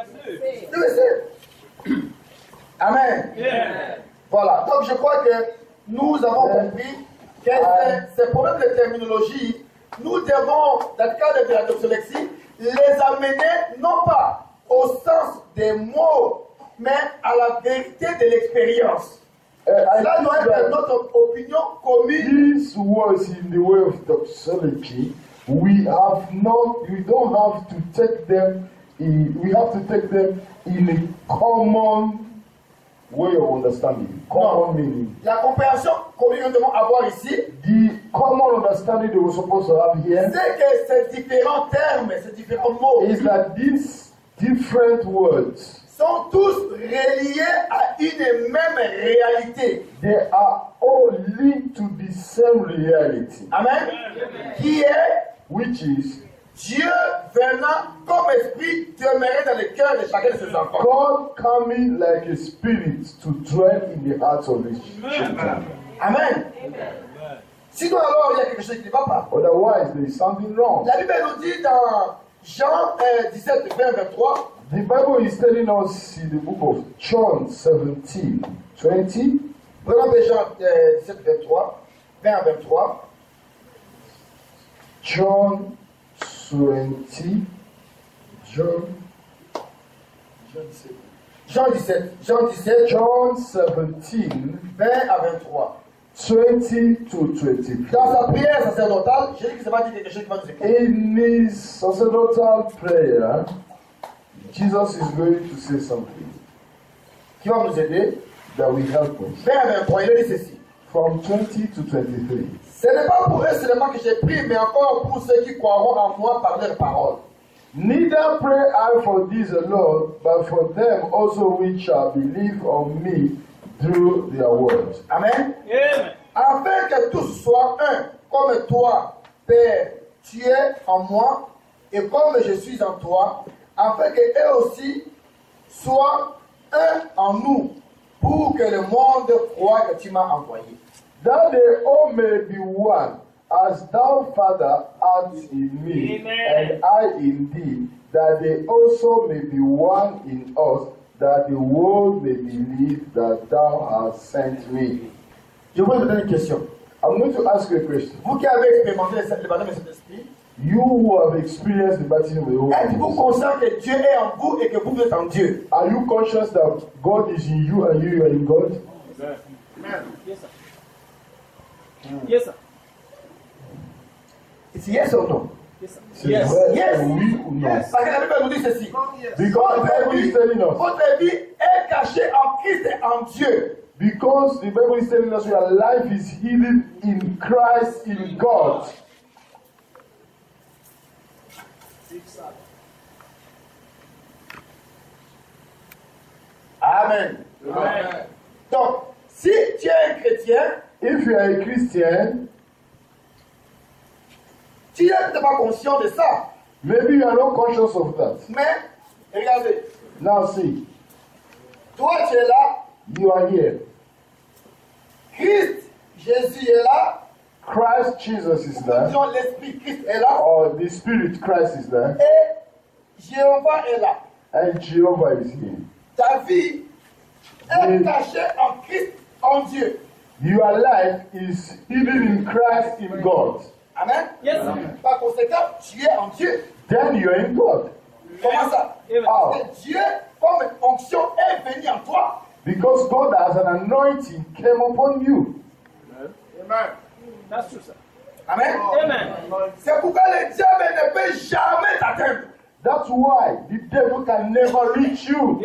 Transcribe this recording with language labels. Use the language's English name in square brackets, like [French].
[French] Ils le savent. Amen. Voilà. Donc je crois que nous avons compris que ces problèmes de terminologie, nous devons, dans le cadre de la doxolexie, les amener non pas au sens des mots, mais à la vérité de l'expérience. Cela doit être notre opinion commune. [English] These words in the way of doxology, we don't have to take them we have to take them in a common way of understanding, common meaning. [French] La compréhension que nous devons avoir ici, [English] The common understanding they were supposed to have here [French] c'est que ces différents termes, ces différents mots [English] is that these different words, [French] sont tous reliés à une même réalité. [English] they are all linked to the same reality, [French] Amen. Qui est [English] which is [French] Dieu venant comme esprit demeurer dans le cœur de chacun de ses enfants. [English] God coming like a spirit to dwell in the hearts of his children. Amen. [French] Sinon alors il y a quelque chose qui ne va pas. [English] Otherwise, there is something wrong. [French] La Bible nous dit dans Jean 17, 20, 23, [English] The Bible is telling us in the book of John 17, 20. [French] prenons Jean 17, 23, 20 à 23. [English] John 20. John [French] 17. Jean 17, [English] John 17, [French] 20 à 23. [English] 20 to 23. [French] Dans sa prière sacerdotale, Jésus qui va dire quelque chose qui va nous écouter. [English] In his sacerdotal prayer, Jesus is going to say something [French] Qui va nous aider. [English] that will help us. [French] 20 à 23, il a dit ceci. [English] From 20 to 23. [French] Ce n'est pas pour eux seulement que j'ai prié, mais encore pour ceux qui croiront en moi par leurs paroles. [English] Neither pray I for these alone, but for them also which shall believe on me through their words. Amen. Amen. [French] Afin que tous soient un, comme toi, Père, tu es en moi, et comme je suis en toi, afin que eux aussi soient un en nous, pour que le monde croie que tu m'as envoyé. [English] That they all may be one, as thou, Father, art in me, Amen. and I in thee, that they also may be one in us, that the world may believe that thou hast sent me. [French] Je vous donner une question. [English] I'm going to ask you a question. [French] Vous qui avez expérimenté le baptême de Saint-Esprit, [English] You who have experienced the baptism of the Holy [French] êtes-vous [English] Ghost, [French] conscient que Dieu est en vous et que vous êtes en Dieu? [English] are you conscious that God is in you and you are in God? Yes, sir. Yes, sir. It's yes or no? Yes, sir. Say Yes. well, Yes. [French] oui ou non? Parce que la Bible nous dit ceci. [English] Because the Bible is telling us. [French] Votre vie est cachée en Christ et en Dieu. [English] Because the Bible is telling us your life is hidden in Christ, in God. Amen. Amen. [French] Donc, si tu es un chrétien, [English] If you are a Christian, [French] tu n'es pas conscient de ça. [English] maybe you are not conscious of that. [French] Mais, regardez, [English] Now see, [French] toi tu es là, [English] you are here. [French] Christ, Jésus est là, [English] Christ Jesus is there, [French] disons l'Esprit Christ est là, [English] or the Spirit Christ is there, [French] et Jéhovah est là. [English] and Jehovah is here. [French] Ta vie est cachée en Christ, en Dieu. [English] Your life is hidden in Christ, in God. Amen. Yes, sir. [French] Par conséquent, tu es en Dieu. [English] Then you are in God. [French] Comment ça? Amen. [English] How? [French] Parce que Dieu, comme onction, est venu en toi. [English] Because God has an anointing came upon you. Amen. That's true, sir. Amen. Amen. [French] C'est pourquoi le diable ne peut jamais t'atteindre. [English] That's why the devil can never reach you.